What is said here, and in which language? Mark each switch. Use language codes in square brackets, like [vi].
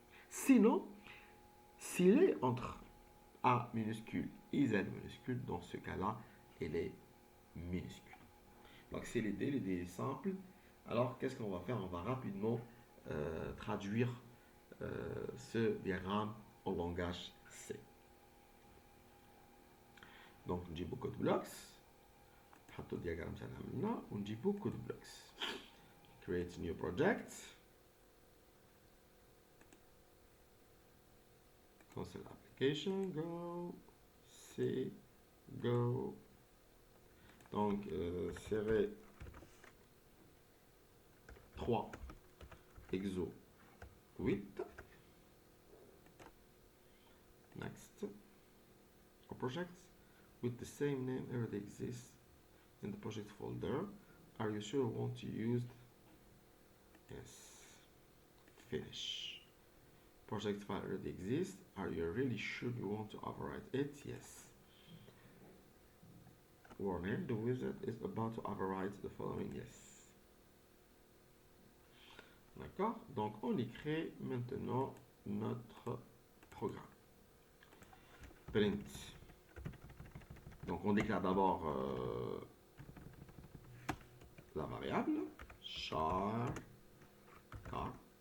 [fr] Sinon, s'il est entre A minuscule et Z minuscule, dans ce cas-là, elle est minuscule. Donc c'est l'idée est simple. Alors qu'est-ce qu'on va faire? On va rapidement traduire ce diagramme en langage C. [ar] Donc نجيبو code blocks, نحطو الدياغرام تاعنا من هنا ونجيبو code blocks. [en] Create new project. Cancel application, go, C, go. [fr] Donc, serrer 3, exo 8. [en] Next. Our projects with the same name already exists in the project folder. Are you sure you want to use? Yes. Finish. Project file already exists. Are you really sure you want to overwrite it? Yes. Warning, the wizard is about to overwrite the following. Yes. [fr] D'accord? Donc on écrit maintenant notre programme. Print. Donc on déclare d'abord la variable char car.